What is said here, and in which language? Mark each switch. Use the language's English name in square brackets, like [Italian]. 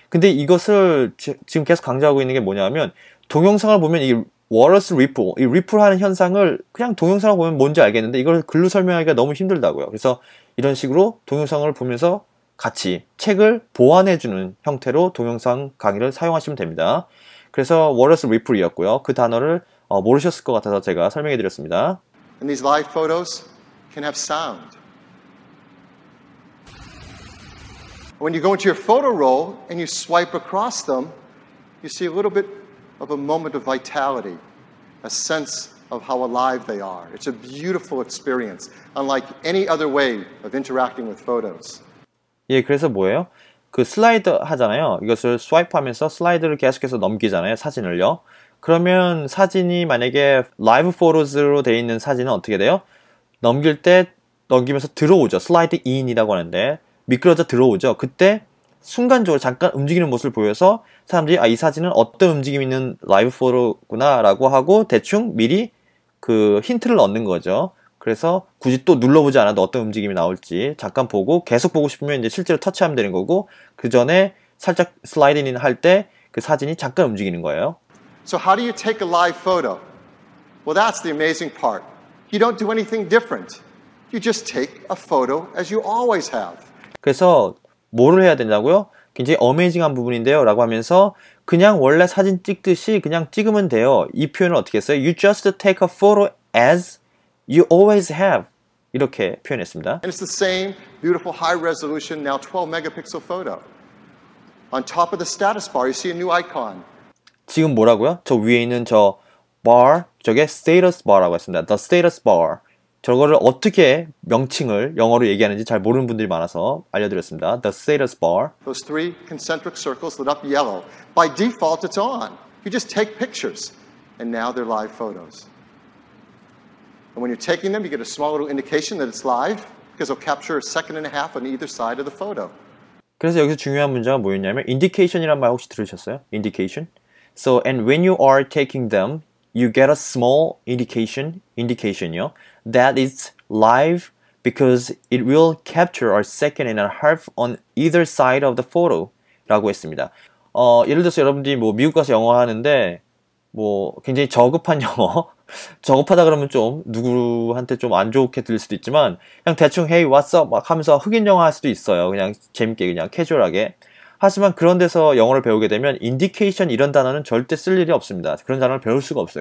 [Korean] 근데 이것을 지금 계속 강조하고 있는 게 뭐냐면 동영상을 보면 이 [English] waters ripple, [Korean] 이 ripple 하는 현상을 그냥 동영상을 보면 뭔지 알겠는데 이걸 글로 설명하기가 너무 힘들다고요. 그래서 이런 식으로 동영상을 보면서 같이 책을 보완해주는 형태로 동영상 강의를 사용하시면 됩니다. 그래서 [English] waters ripple [Korean] 이었고요. 그 단어를 모르셨을 것 같아서 제가 설명해 드렸습니다. [English] And these live photos can have sound. When you go into your photo roll and you swipe across them, you see a little bit of a moment of vitality, a sense of how alive they are. It's a beautiful experience, unlike any other way of interacting with photos. [Korean] 예, 그래서 뭐예요? 그 슬라이드 하잖아요. 이것을 스와이프 하면서 슬라이드를 계속해서 넘기잖아요. 사진을요. 그러면 사진이 만약에 라이브 포토즈로 되어 있는 사진은 어떻게 돼요? 넘기면서 들어오죠. 슬라이드 인이라고 하는데 미끄러져 들어오죠. 그때 순간적으로 잠깐 움직이는 모습을 보여서 사람들이 이 사진은 어떤 움직임이 있는 라이브 포토구나 라고 하고 대충 미리 그 힌트를 얻는 거죠. 그래서 굳이 또 눌러보지 않아도 어떤 움직임이 나올지 잠깐 보고 계속 보고 싶으면 이제 실제로 터치하면 되는 거고 그 전에 살짝 슬라이딩 할 때 그 사진이 잠깐 움직이는 거예요. [English] So how do you take a live photo? Well, that's the amazing part. You don't do anything different. You just take a photo as you always have. [Korean] 그래서 뭐를 해야 된다고요? 굉장히 어메이징한 부분인데요 라고 하면서 그냥 원래 사진 찍듯이 그냥 찍으면 돼요. 이 표현을 어떻게 했어요? [English] You just take a photo as you always have. [Korean] 이렇게 표현했습니다. [English] And it's the same beautiful high resolution, now 12 megapixel photo. On top of the status bar, you see a new icon. [Korean] 지금 뭐라고요? 저 위에 있는 저 bar, 저게 status bar라고 했습니다. [English] The status bar. [Korean] 저거를 어떻게 명칭을 영어로 얘기하는지 잘 모르는 분들이 많아서 알려드렸습니다. [English] The status bar. Those three concentric circles lit up yellow. By default, it's on. You just take pictures, and now they're live photos. And when you're taking them, you get a small little indication that it's live, because it'll capture a second and a half on either side of the photo. [Korean] 그래서 여기서 중요한 문제가 뭐였냐면 indication이란 말 혹시 들으셨어요? indication. [English] So, and when you are taking them, you get a small indication이요. That it's live because it will capture a second and a half on either side of the photo [Korean] 라고 했습니다. 예를 들어서 여러분들이 뭐 미국 가서 영어 하는데 뭐 굉장히 저급한 영어 저급하다 그러면 좀 누구한테 좀 안 좋게 들릴 수도 있지만 그냥 대충 [English] Hey what's up [Korean] 막 하면서 흑인 영어 할 수도 있어요. 그냥 재밌게 그냥 캐주얼하게. 하지만 그런 데서 영어를 배우게 되면 indication 이런 단어는 절대 쓸 일이 없습니다. 그런 단어를 배울 수가 없어요.